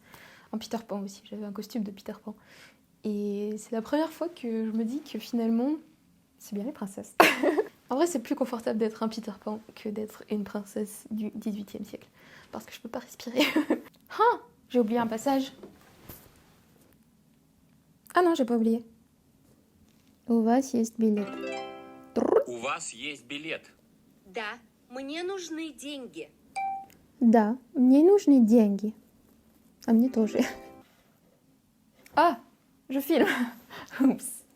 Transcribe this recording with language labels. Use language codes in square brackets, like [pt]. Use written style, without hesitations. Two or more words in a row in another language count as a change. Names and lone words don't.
[fr] En Peter Pan aussi, j'avais un costume de Peter Pan. Et c'est la première fois que je me dis que finalement, c'est bien les princesses. En vrai, c'est plus confortable d'être un Peter Pan que d'être une princesse du XVIIIe siècle. Parce que je peux pas respirer. Ah, j'ai oublié un passage. Ah non, j'ai pas oublié. [ru] У вас есть билет. У вас есть билет. Да, мне нужны деньги. Да, мне нужны деньги. А мне тоже. [fr] Ah, je filme. Oups.